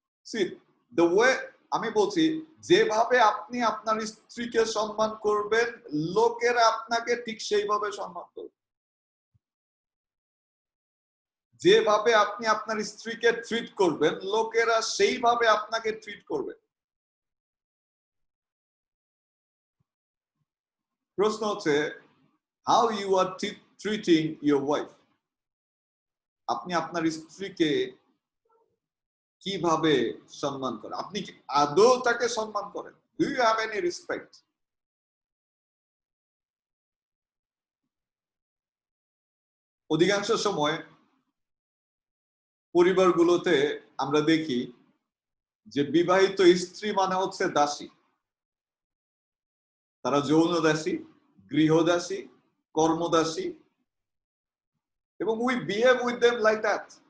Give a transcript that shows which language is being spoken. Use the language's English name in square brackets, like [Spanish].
[English] See, the way, [Bangla] আমি বলছি, যেভাবে আপনি আপনার স্ত্রীকে সম্মান করবেন, লোকেরা আপনাকে ঠিক সেইভাবে সম্মান করবে। যেভাবে আপনি আপনার স্ত্রীকে ট্রিট করবেন, লোকেরা সেইভাবে আপনাকে ট্রিট করবে। প্রশ্ন হচ্ছে, [English] how you are treating your wife? [Bangla] আপনি আপনার স্ত্রীকে কিভাবে সম্মান করেন? আপনি কি আদৌ তাকে সম্মান করেন? [English] Do you have any respect? [Bangla] অধিকাংশ সময় পরিবারগুলোতে আমরা দেখি যে বিবাহিত স্ত্রী মানে হচ্ছে দাসী, তারা যৌন দাসী, গৃহদাসী, কর্মদাসী, এবং [English] We behave with them like that.